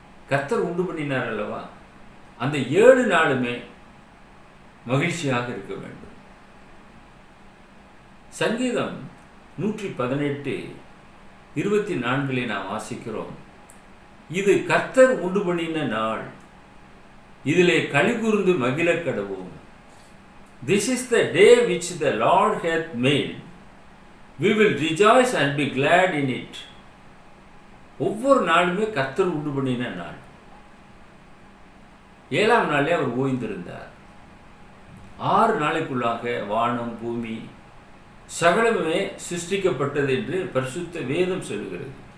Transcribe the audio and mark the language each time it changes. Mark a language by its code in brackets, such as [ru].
[ta] கர்த்தர் உண்டு பண்ணினார் அல்லவா? அந்த 7 நாளுமே மகிழ்ச்சியாக இருக்க வேண்டும். சங்கீதம் 118:24 நாம் வாசிக்கிறோம், இது கர்த்தர் உண்டு பண்ணின நாள், இதிலே களிகூர்ந்து மகிழ கடவோம். [en] This is the day which the Lord hath made. We will rejoice and be glad in it. [ta] ஒவ்வொரு நாளுமே கர்த்தர் உண்டு பண்ணின நாள். 7ஆம் நாளே அவர் ஓய்ந்திருந்தார். 6 நாளைக்குள்ளாக வானம், பூமி சகலமே சிருஷ்டிக்கப்பட்டது என்று பரிசுத்த வேதம் சொல்கிறது.